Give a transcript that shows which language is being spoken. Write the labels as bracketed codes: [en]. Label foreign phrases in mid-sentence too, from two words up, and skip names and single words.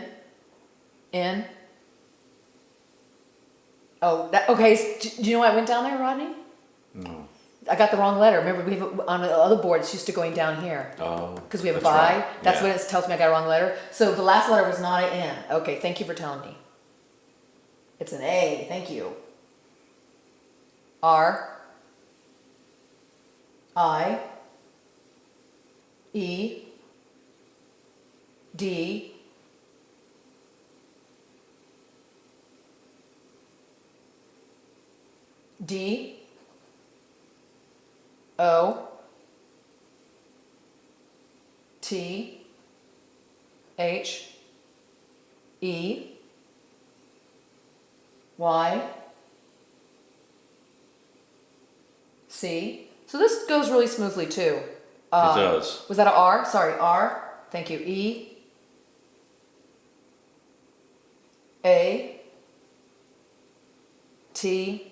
[en] N. Oh, okay. Do you know why I went down there, Rodney? No. I got the wrong letter. Remember, we have on the other board, it's used to going down here. Oh. Because we have a that's by. right. That's Yeah. when it tells me I got a wrong letter. So the last letter was not an N. Okay, thank you for telling me. It's an A. Thank you. R. I. E. D. D. O. T. H. E. Y. C. So this goes really smoothly too. It does. Was that an R? Sorry, R. Thank you. E. A. T.